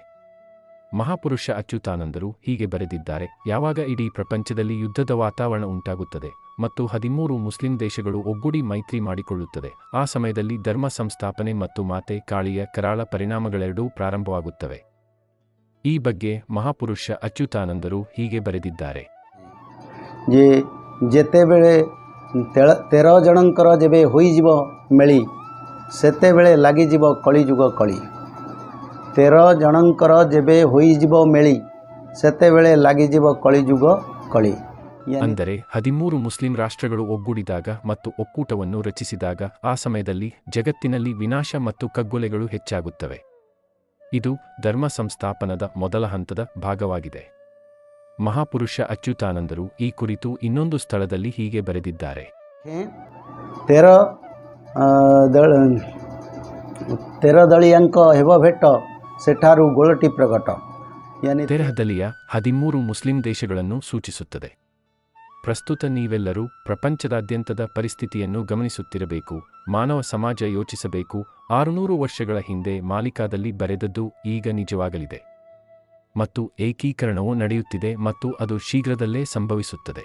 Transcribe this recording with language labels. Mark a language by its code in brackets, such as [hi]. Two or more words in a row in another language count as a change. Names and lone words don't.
[kn] ಮಹಾಪುರುಷ ಅಚ್ಯುತಾನಂದರು ಹೀಗೆ ಬರೆದಿದ್ದಾರೆ: ಯಾವಾಗ ಇಡೀ ಪ್ರಪಂಚದಲ್ಲಿ ಯುದ್ಧದ ವಾತಾವರಣ ಉಂಟಾಗುತ್ತದೆ ಮತ್ತು 13 ಮುಸ್ಲಿಂ ದೇಶಗಳು ಒಗ್ಗೂಡಿ ಮೈತ್ರಿ ಮಾಡಿಕೊಳ್ಳುತ್ತದೆ, ಆ ಸಮಯದಲ್ಲಿ ಧರ್ಮ ಸಂಸ್ಥಾಪನೆ ಮತ್ತು ಮಾತೆ ಕಾಳಿಯ ಕರಾಳ ಪರಿಣಾಮಗಳೆರಡೂ ಪ್ರಾರಂಭವಾಗುತ್ತವೆ. ಈ ಬಗ್ಗೆ ಮಹಾಪುರುಷ ಅಚ್ಯುತಾನಂದರು ಹೀಗೆ ಬರೆದಿದ್ದಾರೆ: [or] ଯେତେବେଳେ 13 ଜଣଙ୍କର ଯେବେ ହୋଇଯିବ ମେଳି, ସେତେବେଳେ ଲାଗିଯିବ କଳିଯୁଗ କଳି। 13 ଜଣଙ୍କର ଯେବେ ହୋଇଯିବ ମେଳି, ସେତେବେଳେ ଲାଗିଯିବ କଳିଯୁଗ କଳି। [kn] ಅಂದರೆ 13 ಮುಸ್ಲಿಂ ರಾಷ್ಟ್ರಗಳು ಒಗ್ಗೂಡಿದಾಗ ಮತ್ತು ಒಕ್ಕೂಟವನ್ನು ರಚಿಸಿದಾಗ ಆ ಸಮಯದಲ್ಲಿ ಜಗತ್ತಿನಲ್ಲಿ ವಿನಾಶ ಮತ್ತು ಕಗ್ಗೊಲೆಗಳು ಹೆಚ್ಚಾಗುತ್ತವೆ. ಇದು ಧರ್ಮ ಸಂಸ್ಥಾಪನದ ಮೊದಲ ಹಂತದ ಭಾಗವಾಗಿದೆ. ಮಹಾಪುರುಷ ಅಚ್ಯುತಾನಂದರು ಈ ಕುರಿತು ಇನ್ನೊಂದು ಸ್ಥಳದಲ್ಲಿ ಹೀಗೆ ಬರೆದಿದ್ದಾರೆ: [or] 13 ଦଳିଆଙ୍କ ହେବ ଭେଟ, ସେଠାରୁ ଗୋଳଟି ପ୍ରଗଟ। [kn] ತೆರಹದಲ್ಲಿಯ 13 ಮುಸ್ಲಿಂ ದೇಶಗಳನ್ನು ಸೂಚಿಸುತ್ತದೆ. ಪ್ರಸ್ತುತ ನೀವೆಲ್ಲರೂ ಪ್ರಪಂಚದಾದ್ಯಂತದ ಪರಿಸ್ಥಿತಿಯನ್ನು ಗಮನಿಸುತ್ತಿರಬೇಕು. ಮಾನವ ಸಮಾಜ ಯೋಚಿಸಬೇಕು, 600 ವರ್ಷಗಳ ಹಿಂದೆ ಮಾಲಿಕಾದಲ್ಲಿ ಬರೆದದ್ದು ಈಗ ನಿಜವಾಗಲಿದೆ ಮತ್ತು ಏಕೀಕರಣವು ನಡೆಯುತ್ತಿದೆ ಮತ್ತು ಅದು ಶೀಘ್ರದಲ್ಲೇ ಸಂಭವಿಸುತ್ತದೆ.